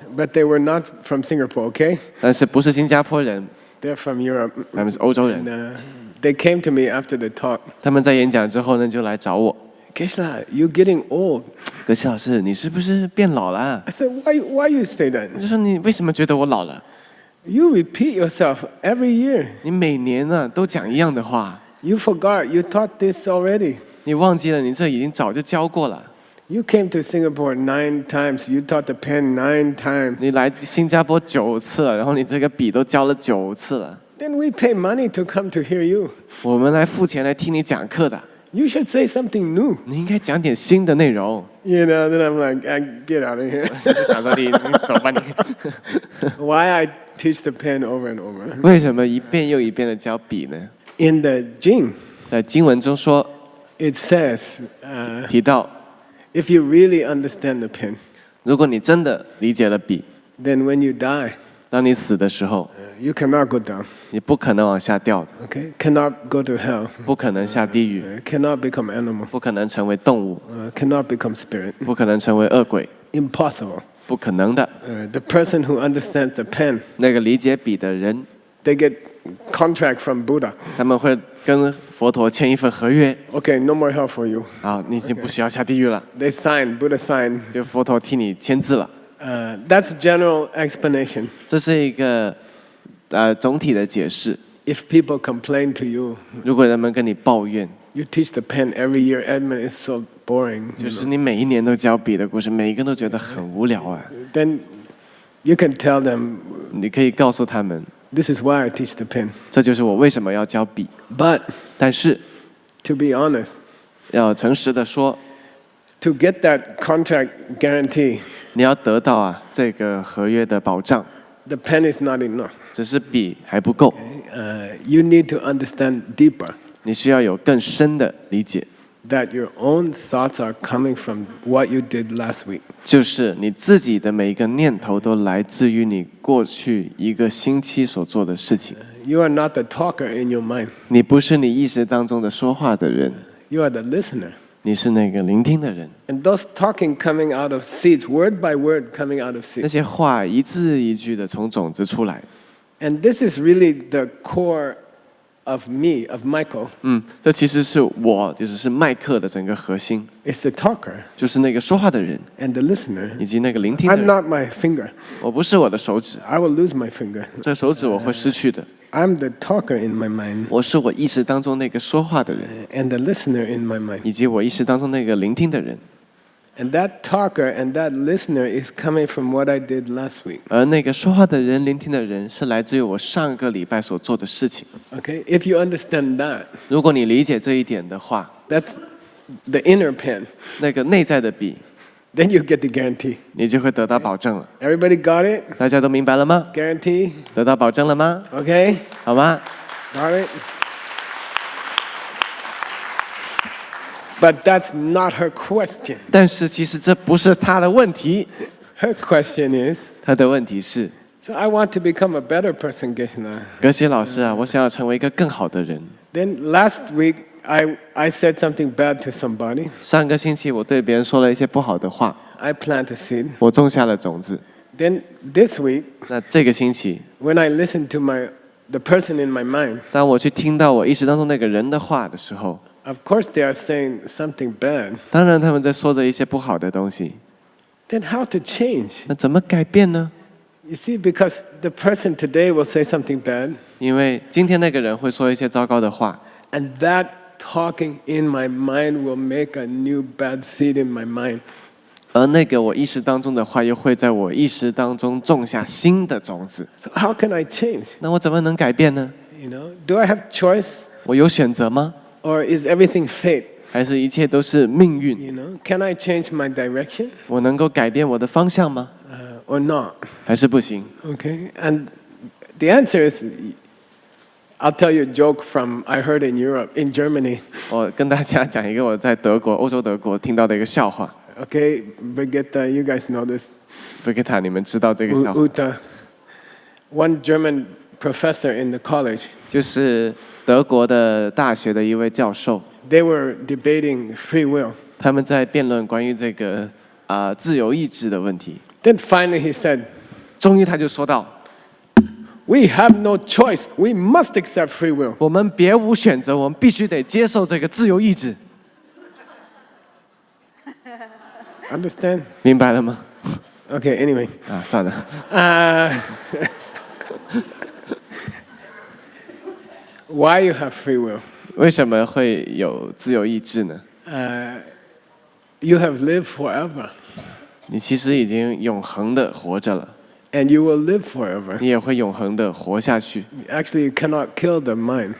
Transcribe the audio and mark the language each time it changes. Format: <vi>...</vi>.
<en>but they were not from Singapore. Okay,</en> <zh>但是不是新加坡人，</zh> <en>they're from Europe.</en> <zh>他们是欧洲</zh> <en>And</en> <zh>人。</zh> <en>they came to me after the talk.</en> <zh>他们在演讲之后呢，就来找我，</zh> <en>Keshla, you're getting old.</en> <zh>格西老师，你是不是变老了？</zh> <en>I said, why you say that?</en> <zh>我就说你为什么觉得我老了？</zh> <en>You repeat yourself every year.</en> <zh>你每年呢都讲一样的话，</zh> <en>You forgot. You taught this already.</en> <zh>你忘记了你这已经早就教过了。</zh> <en>You came to Singapore 9 times. You taught the pen 9 times.</en> <zh>你来新加坡9次了，然后你这个笔都教了9次了。</zh> <en>Then we pay money to come to hear you.</en> <zh>我们来付钱来听你讲课的，</zh> <en>You should say something new.</en> <zh>你应该讲点新的内容。</zh> <en>Then I'm like, get out of here.</en> <zh>就想说你走吧你。</zh> <en>Why I teach the pen over and over.</en> <zh>为什么一遍又一遍的教笔呢？</zh> <en>In the Jing,</en> <zh>在经文中说</zh> <en>it says,</en> <zh>提到，</zh> <en>if you really understand the pen,</en> <zh>如果你真的理解了笔，</zh> <en>then when you die,</en> <zh>当你死的时候，</zh> <en>you cannot go down.</en> <zh>你不可能往下掉的，</zh> <en>Okay, cannot go to hell,</en> <zh>不可能下地狱，</zh> <en>cannot become animal,</en> <zh>不可能成为动物，</zh> <en>cannot become spirit.</en> <zh>不可能成为恶鬼，</zh> <en>Impossible.</en> <zh>不可能的。</zh> <en>The person who understands the pen,</en> <zh>那个理解笔的人，</zh> <en>they get contract from Buddha.</en> <zh>他们会跟佛陀签一份合约，</zh> <en>Okay, no more hell for you.</en> <zh>啊，你已经不需要下地狱了，</zh> <en>They sign, Buddha sign.</en> <zh>就佛陀替你签字了。</zh> <en>That's general explanation.</en> <zh>这是一个总体的解释。</zh> <en>If people complain to you,</en> <zh>如果人们跟你抱怨，</zh> <en>you teach the pen every year. Edmund is so boring.</en> <zh>就是你每一年都教笔的故事，每一个都觉得很无聊啊。</zh> <en>Then you can tell them,</en> <zh>你可以告诉他们，</zh> <en>this is why I teach the pen.</en> <zh>这就是我为什么要教笔。</zh> <en>But</en> <zh>但是</zh> <en>to be honest,</en> <zh>要诚实的说，</zh> <en>to get that contract guarantee,</en> <zh>你要得到这个合约的保障，</zh> <en>the pen is not enough.</en> <zh>只是笔还不够，</zh> <en>You need to understand deeper</en> <zh>你需要有更深的理解，</zh> <en>that your own thoughts are coming from what you did last week.</en> <zh>就是你自己的每一个念头都来自于你过去一个星期所做的事情。</zh> <en>You are not the talker in your mind.</en> <zh>你不是你意识当中的说话的人，</zh> <en>You are the listener.</en> <zh>你是那个聆听的人。</zh> <en>And those talking coming out of seeds, word by word coming out of</en> <zh>那</zh> <en>seeds.</en> <zh>些话一字一句的从种子出来，</zh> <en>And this is really the core of me, of Michael,</en> <zh>这其实是我，就是麦克的整个核心，</zh> <en>is the talker</en> <zh>就是那个说话的人</zh> <en>and the listener.</en> <zh>以及那个聆听的</zh> <en>I'm</en> <zh>人。</zh> <en>not my finger.</en> <zh>我不是我的手指，</zh> <en>I will lose my finger.</en> <zh>这手指我会失去的。</zh> <en>I'm the talker in my mind</en> <zh>我是我意识当中那个说话的人，</zh> <en>and the listener in my mind.</en> <zh>以及我意识当中那个聆听的人。</zh> <en>And that talker and that listener is coming from what I did last week.</en> <zh>而那个说话的人、聆听的人，是来自于我上个礼拜所做的事情。</zh> <en>Okay? If you understand that,</en> <zh>如果你理解这一点的话，</zh> <en>that's the inner pen.</en> <zh>那个内在的笔，</zh> <en>Then you get the guarantee.</en> <zh>你就会得到保证了。</zh> <en>Everybody got it?</en> <zh>大家都明白了吗？</zh> <en>Guarantee?</en> <zh>得到保证了吗？</zh> <en>Okay?</en> <zh>好吗？</zh> <en>Got it? But that's not her question.</en> <zh>但是其实这不是他的问题，</zh> <en>Her question is,</en> <zh>他的问题是：</zh> <en>so I want to become a better person, Geshna.</en> <zh>格西老师啊，我想要成为一个更好的人。</zh> <en>Then last week, I said something bad to somebody.</en> <zh>上个星期我对别人说了一些不好的话，</zh> <en>I planted a seed.</en> <zh>我种下了种子。</zh> <en>Then this week,</en> <zh>那这个星期，</zh> <en>when I listened to the person in my mind,</en> <zh>当我去听到我意识当中那个人的话的时候，</zh> <en>of course they are saying something bad.</en> <zh>当然他们在说着一些不好的东西。</zh> <en>Then how to change?</en> <zh>那怎么改变呢？</zh> <en>You see, because the person today will say something bad,</en> <zh>因为今天那个人会说一些糟糕的话，</zh> <en>and that talking in my mind will make a new bad seed in my mind.</en> <zh>而那个我意识当中的话，又会在我意识当中种下新的种子。</zh> <en>So how can I change?</en> <zh>那我怎么能改变呢？</zh> <en>You know, do I have choice,</en> <zh>我有选择吗？</zh> <en>or is everything fate?</en> <zh>还是一切都是命运？</zh> <en>You know, can I change my direction,</en> <zh>我能够改变我的方向吗？</zh> <en>or not?</en> <zh>还是不行？</zh> <en>Okay, and the answer is, I'll tell you a joke from I heard in Europe, in Germany.</en> <zh>我跟大家讲一个我在德国、欧洲德国听到的一个笑话。</zh> <en>Okay, Brigitte, you guys know this.</en> <zh>贝克塔，你们知道这个笑话？</zh> <en>Uta, one German professor in the college,</en> <zh>就是德国的大学的一位教授，</zh> <en>they were debating free will.</en> <zh>他们在辩论关于这个自由意志的问题。</zh> <en>Then finally he said,</en> <zh>终于他就说到：</zh> <en>we have no choice. We must accept free will.</en> <zh>我们别无选择，我们必须得接受这个自由意志。</zh> <en>Understand?</en> <zh>明白了吗？</zh> <en>Okay, anyway.</en> <zh>算了，</zh> <en>Why you have free will?</en> <zh>为什么会有自由意志呢？</zh> <en>You have lived forever,</en> <zh>你其实已经永恒的活着了，</zh> <en>and you will live forever.</en> <zh>你也会永恒的活下去。</zh> <en>Actually, you cannot kill the mind.</en>